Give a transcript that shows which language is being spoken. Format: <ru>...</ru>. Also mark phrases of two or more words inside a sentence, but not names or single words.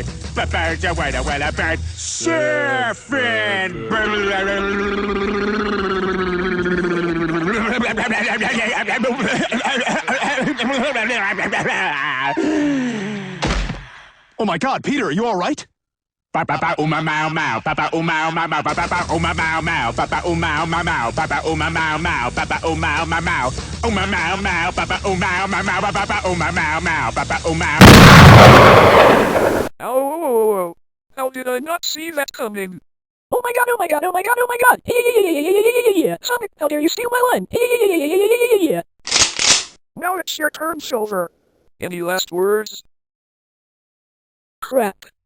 <en>A bird, a word, a well, a bird. Surfing. Oh my God, Peter, are you all right? Papa uma mau mau, papa uma mau mau, papa uma mau mau, papa uma mau mau, papa uma mau mau, papa uma mau mau, uma mau mau, papa uma mau mau, papa uma mau mau, papa uma. Oh, how did I not see that coming? Oh my god, oh my god, oh my god, oh my god! Yeah. Sonic, how dare you steal my line? Yeah. Now it's your turn, Silver. Any last words? Crap.</en>